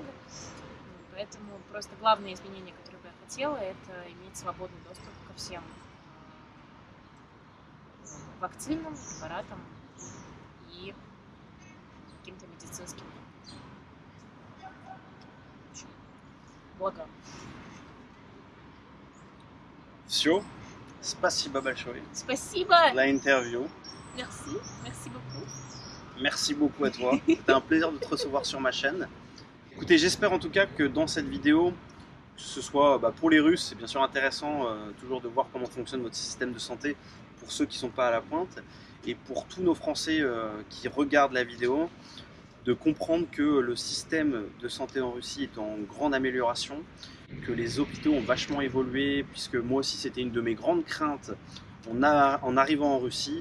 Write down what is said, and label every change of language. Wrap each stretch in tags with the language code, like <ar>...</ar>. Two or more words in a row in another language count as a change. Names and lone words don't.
<ru>Поэтому просто главное изменение, которое бы я хотела, это иметь свободный доступ ко всем вакцинам, препаратам и каким-то медицинским благам. Все. Спасибо большое. Спасибо.</ru> <fr>La interview. Merci beaucoup. Merci beaucoup à toi. C'était un plaisir de te recevoir sur ma chaîne. Écoutez, j'espère en tout cas que dans cette vidéo, que ce soit pour les Russes, c'est bien sûr intéressant toujours de voir comment fonctionne votre système de santé pour ceux qui ne sont pas à la pointe, et pour tous nos Français qui regardent la vidéo, de comprendre que le système de santé en Russie est en grande amélioration, que les hôpitaux ont vachement évolué, puisque moi aussi c'était une de mes grandes craintes en arrivant en Russie.</fr>